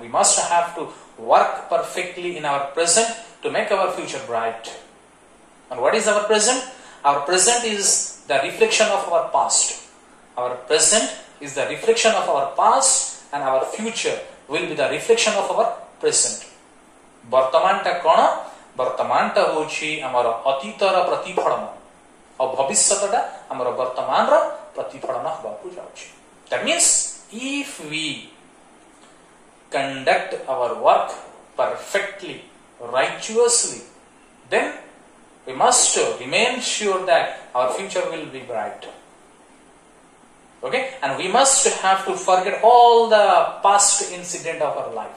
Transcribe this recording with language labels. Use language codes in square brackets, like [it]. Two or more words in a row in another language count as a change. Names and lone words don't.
[en] We must have to work perfectly in our present to make our future bright. And what is our present? Our present is the reflection of our past. Our present is the reflection of our past, and our future will be the reflection of our present. [spv] ବର୍ତ୍ତମାନ ଟା କୌନ? ବର୍ତ୍ତମାନ ଟା ହୋଚି ହମର ଅତୀତର ପ୍ରତିଫଳନ ଔର ଭବିଷ୍ୟଟା ହମର ବର୍ତ୍ତମାନ ରୋ ପ୍ରତିଫଳନ ହବାକୁ ଯାଉଚି. [en] That means if we conduct our work perfectly, righteously, then we must remain sure that our future will be bright. Okay? And we must have to forget all the past incident of our life.